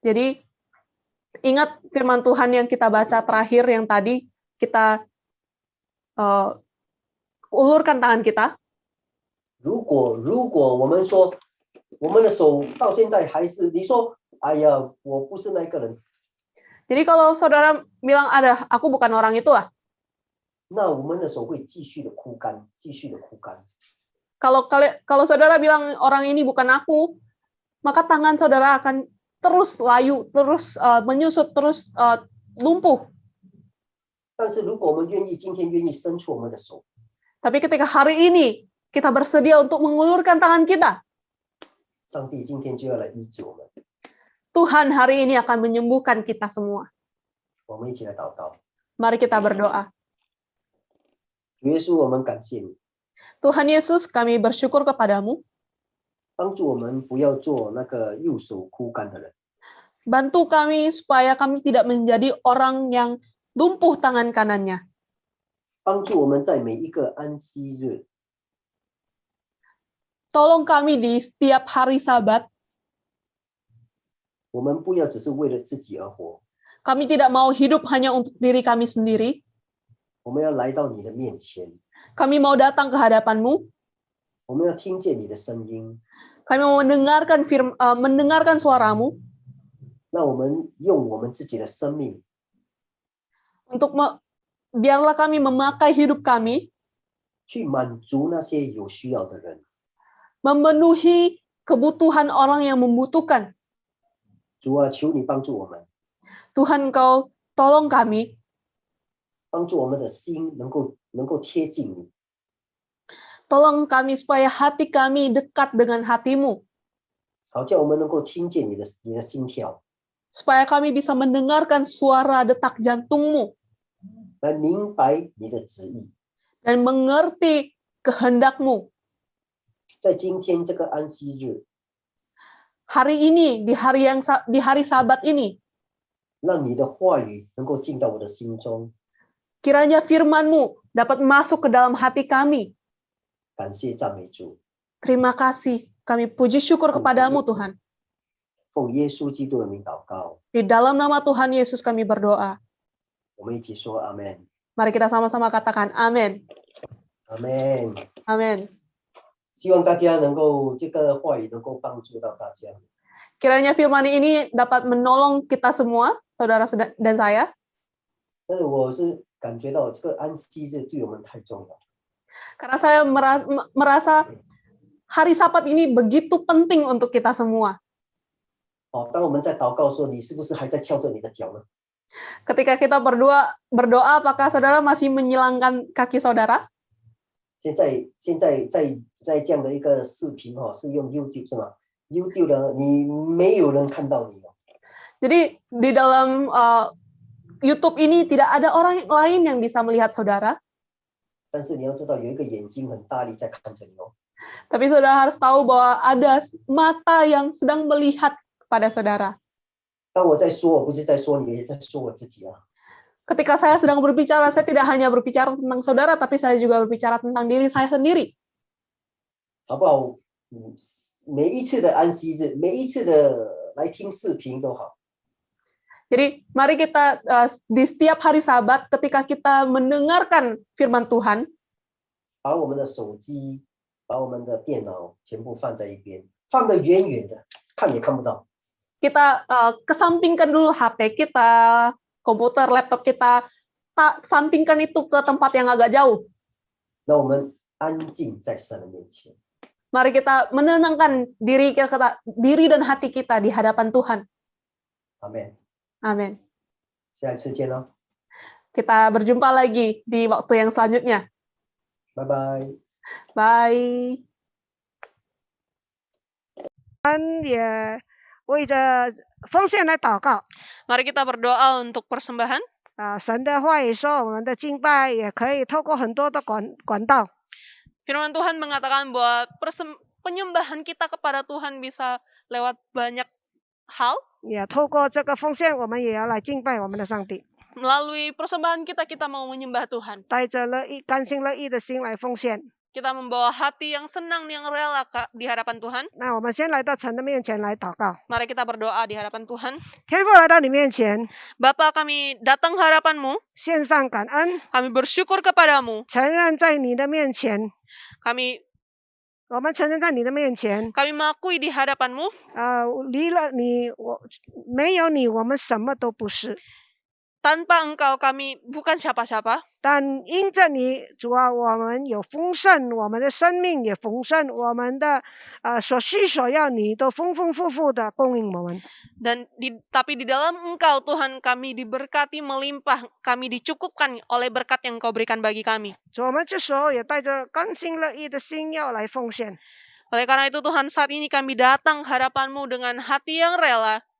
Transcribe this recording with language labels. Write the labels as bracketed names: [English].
[Indonesian] Jadi ingat firman Tuhan yang kita baca terakhir yang tadi kita ulurkan tangan kita. [Chinese] 如果我们说我们的手到现在还是你说，哎呀，我不是那个人。 [Indonesian] Jadi kalau saudara bilang ada, aku bukan orang itu ah. [Chinese] 那我们的手会继续的枯干，继续的枯干。 [Indonesian] Kalau saudara bilang orang ini bukan aku, maka tangan saudara akan terus layu, terus menyusut, terus lumpuh. [Chinese] 但是如果我们今天愿意伸出我们的手， [Indonesian] Tapi ketika hari ini kita bersedia untuk mengulurkan tangan kita, [Chinese] 上帝今天就要来医治我们。 [Indonesian] Tuhan hari ini akan menyembuhkan kita semua. [Chinese] 我们一起来祷告。 [Indonesian] Mari kita berdoa. [Chinese] 主耶稣，我们感谢你， [Indonesian] Tuhan Yesus, kami bersyukur kepadamu. [Chinese] 帮助我们不要做那个右手枯干的人。 [Indonesian] Bantu kami supaya kami tidak menjadi orang yang lumpuh tangan kanannya. [Chinese] 帮助我们在每一个安息日， [Indonesian] Tolong kami di setiap hari Sabat, [Chinese] 我们不要只是为了自己而活， [Indonesian] kami tidak mau hidup hanya untuk diri kami sendiri. [Chinese] 我们要来到你的面前， [Indonesian] Kami mau datang ke hadapan-Mu. [Chinese] 我们要听见你的声音。 [Indonesian] Kami mau mendengarkan suara-Mu [Chinese] 那我们用我们自己的生命 [Indonesian] untuk biarlah kami memakai hidup kami [Chinese] 去满足那些有需要的人。 [Indonesian] memenuhi kebutuhan orang yang membutuhkan. [Chinese] 主啊，求你帮助我们， [Indonesian] Tuhan, Engkau tolong kami, [Chinese] 帮助我们的心能够贴近你， [Indonesian] tolong kami supaya hati kami dekat dengan hati-Mu, [Chinese] 好叫我们能够听见你的心跳， [Indonesian] supaya kami bisa mendengarkan suara detak jantung-Mu [Chinese] 来明白你的旨意。 [Indonesian] dan mengerti kehendak-Mu. [Chinese] 在今天这个安息日， [Indonesian] Hari ini, di hari Sabat ini, [Chinese] 让你的话语能够进到我的心中。 [Indonesian] kiranya firman-Mu dapat masuk ke dalam hati kami. [Chinese] 感谢赞美主， [Indonesian] Terima kasih, kami puji syukur kepadamu Tuhan. [Chinese] 奉耶稣基督的名祷告， [Indonesian] Di dalam nama Tuhan Yesus kami berdoa. [Chinese] 我们一起说阿门， [Indonesian] Mari kita sama-sama katakan amin. [Chinese] 阿门。 [Indonesian] Amin. [Chinese] 希望大家能够这个话语能够帮助到大家。 [Indonesian] Kiranya firman ini dapat menolong kita semua, saudara dan saya. [Chinese] 但是我是感觉到这个安息日对我们太重要。 [Indonesian] Karena saya merasa hari Sabat ini begitu penting untuk kita semua. [Chinese] 当我们在祷告说，你是不是还在翘着你的脚呢？ [Indonesian] Ketika kita berdoa, apakah saudara masih menyilangkan kaki saudara? [Chinese] 现在在这样的一个视频是用 YouTube 是吗 ？YouTube 的你没有人看到你哦。 [Indonesian] Jadi di dalam YouTube ini tidak ada orang lain yang bisa melihat saudara. [Chinese] 但是你要知道，有一个眼睛很大力在看着你哦。 [Indonesian] Tapi saudara harus tahu bahwa ada mata yang sedang melihat pada saudara. [Chinese] 当我在说，我不是在说你，也在说我自己啊。 [Indonesian] Ketika saya sedang berbicara, saya tidak hanya berbicara tentang saudara, tapi saya juga berbicara tentang diri saya sendiri. [Chinese] 好不好？每一次的安息日，每一次的来听视频都好。 [Indonesian] Jadi mari kita di setiap hari Sabat ketika kita mendengarkan firman Tuhan, [Chinese] 把我们的手机、把我们的电脑全部放在一边，放得远远的，看也看不到。 [Indonesian] kita kesampingkan dulu HP kita, komputer, laptop kita, sampingkan itu ke tempat yang agak jauh. [Chinese] 那我们安静在神的面前。 [Indonesian] Mari kita menenangkan diri dan hati kita di hadapan Tuhan. [Chinese] 阿门。 [Indonesian] Amin. [Chinese] 下一次见喽， [Indonesian] Kita berjumpa lagi di waktu yang selanjutnya. [Chinese] 拜拜。 [English] Bye. [Chinese] 也为着奉献来祷告 [Indonesian] Mari kita berdoa untuk persembahan. [Chinese] 神的话语说，我们的敬拜也可以透过很多的管道。 [Indonesian] Firman Tuhan mengatakan bahwa penyembahan kita kepada Tuhan bisa lewat banyak hal. [Chinese] 也透过这个奉献，我们也要来敬拜我们的上帝， [Indonesian] Melalui persembahan kita mau menyembah Tuhan. [Chinese] 带着甘心乐意的心来奉献。 [Indonesian] Kita membawa hati yang senang, yang rela di hadapan Tuhan. [Chinese] 那我们先来到神的面前来祷告， [Indonesian] Mari kita berdoa di hadapan Tuhan. [Chinese] 天父来到你面前， [Indonesian] Bapa, kami datang ke hadapan-Mu. [Chinese] 献上感恩， [Indonesian] Kami bersyukur kepadamu. [Chinese] 承认在你的面前， 我们承认在你的面前， [Indonesian] Kami mengakui di hadapan-Mu. [Chinese] 离了你，没有你，我们什么都不是。 [Indonesian] Tanpa Engkau kami bukan siapa-siapa. [Chinese] 但因着你，主啊，我们有丰盛，我们的生命也丰盛，我们的所需所要，你都丰丰富富的供应我们。 [Indonesian] Tapi di dalam Engkau Tuhan kami diberkati melimpah, kami dicukupkan oleh berkat yang Engkau berikan bagi kami. [Chinese] 主，我们这时候也带着甘心乐意的心要来奉献。 [Indonesian] Oleh karena itu Tuhan, saat ini kami datang hadapan-Mu dengan hati yang rela.